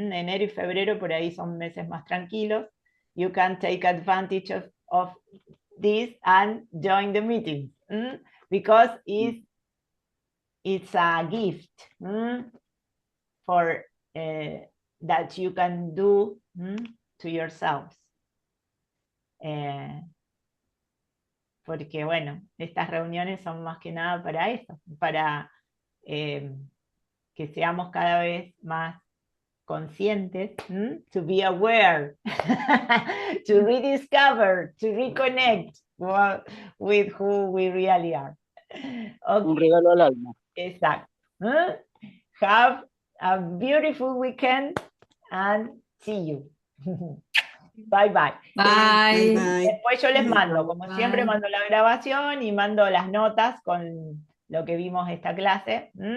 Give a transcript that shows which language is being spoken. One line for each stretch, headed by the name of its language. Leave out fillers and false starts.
Spanish: Enero y febrero por ahí son meses más tranquilos.
English: You can take advantage of this and join the meeting, because it's a gift for that you can do to yourselves
Spanish: porque bueno, estas reuniones son más que nada para eso, para que seamos cada vez más conscientes,
English: to be aware, to rediscover, to reconnect with who we really are.
Spanish: Un
English: Okay,
Spanish: regalo al alma. exacto.
English: Have a beautiful weekend and see you. Bye bye. Bye. Bye.
Spanish: Después yo les mando, como siempre,
English: Bye.
Spanish: mando la grabación y mando las notas con lo que vimos esta clase.